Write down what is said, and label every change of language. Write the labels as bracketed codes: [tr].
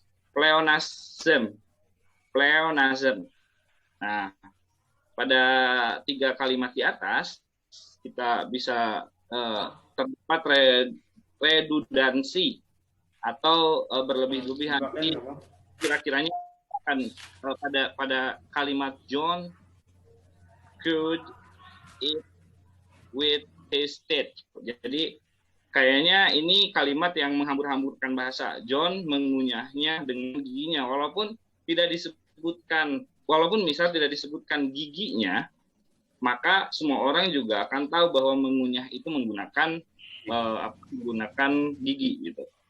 [id] pleonasm. Pleonasm. Nah, pada 3 kalimat di atas kita bisa terdapat redundansi atau berlebih-lebihan. Kira-kiranya akan pada kalimat [en] John could eat with his teeth. [id] Jadi kayaknya ini kalimat yang menghambur-hamburkan bahasa. John mengunyahnya dengan giginya, walaupun misal tidak disebutkan giginya, maka semua orang juga akan tahu bahwa mengunyah itu menggunakan gigi gitu.